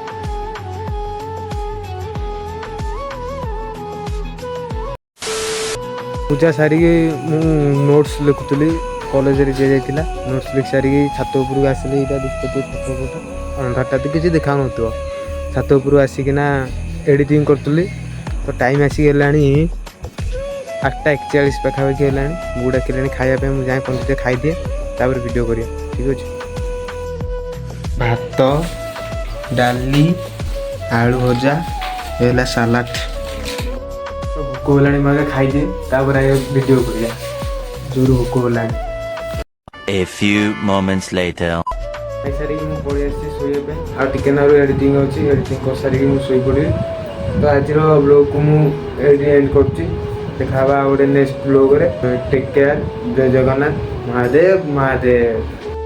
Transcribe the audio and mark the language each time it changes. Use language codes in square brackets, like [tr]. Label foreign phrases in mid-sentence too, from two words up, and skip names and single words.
[or] ପୂଜା ସାରିକି ମୁଁ ନୋଟ୍ସ ଲେଖୁଥିଲି କଲେଜରେ ଦିଆଯାଇଥିଲା ନୋଟ୍ସ ଲେଖି ସାରିକି ଛାତ ଉପରକୁ ଆସିଲି ଏଇଟା ଦେଖିପାରୁଥିବ ଅନ୍ଧାରଟା ତ କିଛି ଦେଖାଉନଥିବ ଛାତ ଉପରକୁ ଆସିକିନା ଏଡ଼ିଟିଂ କରୁଥିଲି ତ ଟାଇମ୍ ଆସିକି ହେଲାଣି 8:41 ପାଖାପାଖି ହେଲାଣି ବୋଉ ଡାକିଲାଣି ଖାଇବା ପାଇଁ ମୁଁ ଯାଏଁ ପହଞ୍ଚିଲେ ଖାଇଦିଏ ତାପରେ ଭିଡ଼ିଓ କରିବା ଠିକ୍ ଅଛି। ଭାତ ଡାଲି ଆଳୁ ଭଜା ହେଲା ସାଲାଡ଼ ଭୋକ ହେଲାଣି ମୁଁ ଆଗେ ଖାଇଦିଏ ତାପରେ ଆଗେ ଭିଡ଼ିଓ କରିବା ଜୋରୁ ଭୋକ ହେଲାଣି। [en] A few moments later. [or] ଖାଇସାରିକି ମୁଁ ପଳେଇ ଆସିଛି ଶୋଇବା ପାଇଁ ଆଉ ଟିକେ ନାରୁ ଏଡ଼ିଟିଂ ଅଛି ଏଡ଼ିଟିଂ କରିସାରିକି ମୁଁ ଶୋଇପଡ଼ିବି ତ ଆଜିର ବ୍ଲଗ୍କୁ ମୁଁ ଏଇଠି ଏଣ୍ଡ କରୁଛି ଦେଖା ହେବା ଆଉ ଗୋଟେ [en] next blog take care [or] ଜୟ ଜଗନ୍ନାଥ ମହାଦେବ ମହାଦେବ।